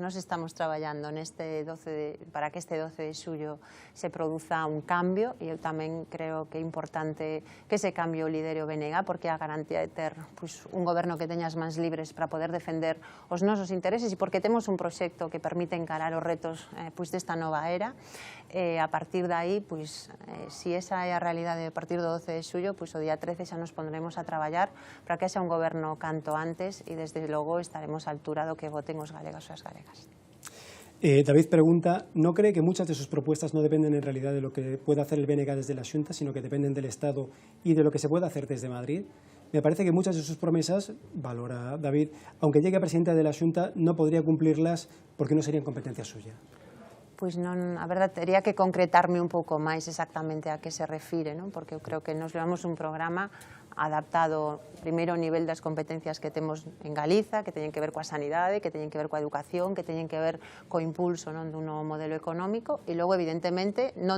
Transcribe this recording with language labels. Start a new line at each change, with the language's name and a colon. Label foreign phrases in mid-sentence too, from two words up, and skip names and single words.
Galician: Nós estamos traballando para que este 12 de xullo se produza un cambio, e eu tamén creo que é importante que ese cambio lidere o BNG, porque é a garantía de ter un goberno que teña as mans libres para poder defender os nosos intereses, e porque temos un proxecto que permite encarar os retos desta nova era. A partir de aí, se esa é a realidade a partir do 12 de xullo, o día 13 xa nos pondremos a traballar para que haxa un goberno canto antes, e desde logo estaremos á altura do que voten os galegos e as galegas.
Spanish: David pregunta, ¿no cree que muchas de sus propuestas no dependen en realidad de lo que pueda hacer el BNG desde la Xunta, sino que dependen del Estado y de lo que se puede hacer desde Madrid? Me parece que muchas de sus promesas, valora David, aunque llegue a presidenta de la Xunta, no podría cumplirlas porque no serían competencia suya.
Galician: Pois non, a verdade, tería que concretarme un pouco máis exactamente a que se refire, non? Porque eu creo que nos levamos un programa adaptado primeiro ao nivel das competencias que temos en Galiza, que teñen que ver coa sanidade, que teñen que ver coa educación, que teñen que ver co impulso dun novo modelo económico, e logo, evidentemente,